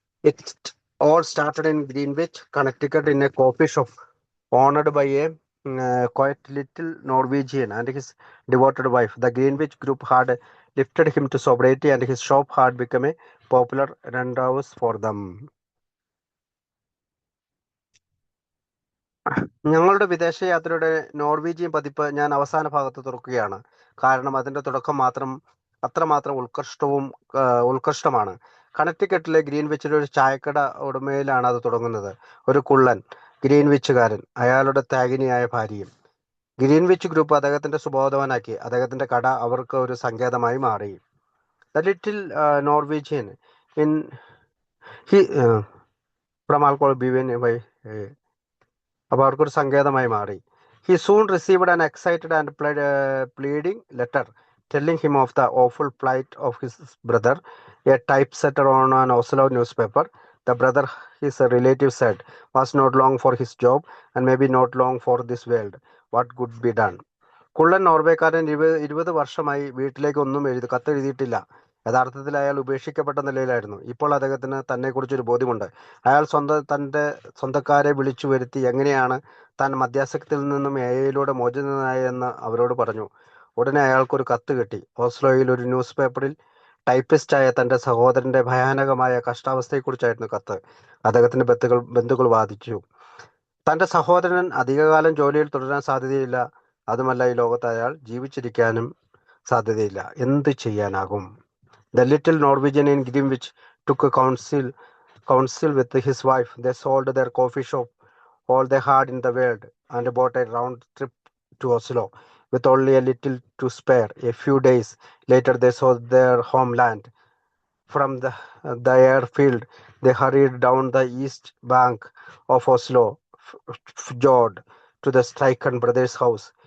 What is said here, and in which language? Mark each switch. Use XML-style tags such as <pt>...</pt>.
<en>It all started in Greenwich, Connecticut, in a coffee shop owned by a quite little Norwegian and his devoted wife. The Greenwich group had lifted him to sobriety, and his shop had become a popular rendezvous for them.</en> <ml>ഞങ്ങളുടെ വിദേശയാത്രയുടെ Norwegian പതിപ്പ് ഞാൻ അവസാന ഭാഗത്ത് തുറക്കുകയാണ്. കാരണം അതിന്റെ തുടക്കം അത്രമാത്രം ഉത്കൃഷ്ടമാണ്. കണക്റ്റിക്കറ്റിലെ ഗ്രീൻവിച്ചിലെ ഒരു ചായക്കട ഉടമയിലാണ് അത് തുടങ്ങുന്നത്. ഒരു കുള്ളൻ ഗ്രീൻവിച്ചുകാരൻ, അയാളുടെ ത്യാഗിനിയായ ഭാര്യയും. ഗ്രീൻവിച്ച് ഗ്രൂപ്പ് അദ്ദേഹത്തിന്റെ സുബോധവാനാക്കി. അദ്ദേഹത്തിന്റെ കട അവർക്ക് ഒരു സങ്കേതമായി മാറി.</ml> <en>the little Norwegian in from alcohol given by,</en> <ml>അപ്പോൾ അവർക്കൊരു സങ്കേതമായി മാറി.</ml> <en>He soon received an excited and pleading letter telling him of the awful plight of his brother, a typesetter on an Oslo newspaper. The brother, his relative said, was not long for his job and maybe not long for this world. What could be done?</en> <ml>കുള്ളൻ നോർവേക്കാരൻ 20 വർഷമായി വീട്ടിലേക്ക് ഒന്നും കത്തെഴുതിയിട്ടില്ല. യഥാർത്ഥത്തിൽ അയാൾ ഉപേക്ഷിക്കപ്പെട്ട നിലയിലായിരുന്നു. ഇപ്പോൾ അദ്ദേഹത്തിന് തന്നെക്കുറിച്ചൊരു ബോധ്യമുണ്ട്. അയാൾ തന്റെ സ്വന്തക്കാരെ വിളിച്ചു വരുത്തി എങ്ങനെയാണ് താൻ മദ്യാസക്തിയിൽ നിന്നും എയിലൂടെ മോചിതനായെന്ന് അവരോട് പറഞ്ഞു. ഉടനെ അയാൾക്കൊരു കത്ത് കിട്ടി. ഓസ്ലോയിൽ ഒരു ന്യൂസ് പേപ്പറിൽ ടൈപ്പിസ്റ്റായ തന്റെ സഹോദരന്റെ ഭയാനകമായ കഷ്ടാവസ്ഥയെക്കുറിച്ചായിരുന്നു കത്ത്. അദ്ദേഹത്തിന്റെ ബന്ധുക്കൾ വാദിച്ചു, തന്റെ സഹോദരൻ അധികകാലം ജോലിയിൽ തുടരാൻ സാധ്യതയില്ല. അതുമല്ല, ഈ ലോകത്ത് അയാൾ ജീവിച്ചിരിക്കാനും സാധ്യതയില്ല. എന്ത് ചെയ്യാനാകും?</ml> <en>The little Norwegian in Greenwich took a counsel with his wife. They sold their coffee shop, all they had in the world, and bought a round trip to Oslo with only a little to spare. A few days later, they saw their homeland. From the airfield, they hurried down the east bank of Oslo, fjord, to the stricken brother's house.</en>